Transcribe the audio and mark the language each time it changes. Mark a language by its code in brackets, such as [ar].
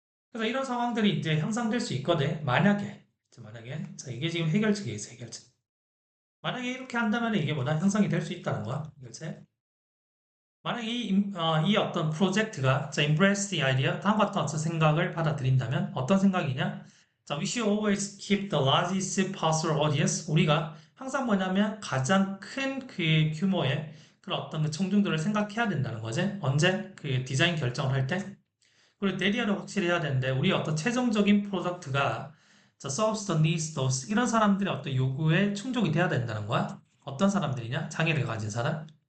[ko] 그래서 이런 상황들이 이제 형성될 수 있거든. 만약에, 자, 이게 지금 해결책이겠어, 해결책. 만약에 이렇게 한다면 이게 뭐다? 형성이 될 수 있다는 거야. 그렇지? 만약에 이 어떤 프로젝트가 자, [en] embrace the idea, [ko] 다음과 같은 어떤 생각을 받아들인다면 어떤 생각이냐? [en] 자, we should always keep the largest possible audience. [ko] 우리가 항상 뭐냐면 가장 큰 그 규모의 그런 어떤 그 청중들을 생각해야 된다는 거지. 언제? 그 디자인 결정을 할 때. 그리고 대리아를 확실히 해야 되는데 우리 어떤 최종적인 프로덕트가 자, [en] serves the needs of [ko] 이런 사람들의 어떤 요구에 충족이 돼야 된다는 거야. 어떤 사람들이냐? 장애를 가진 사람.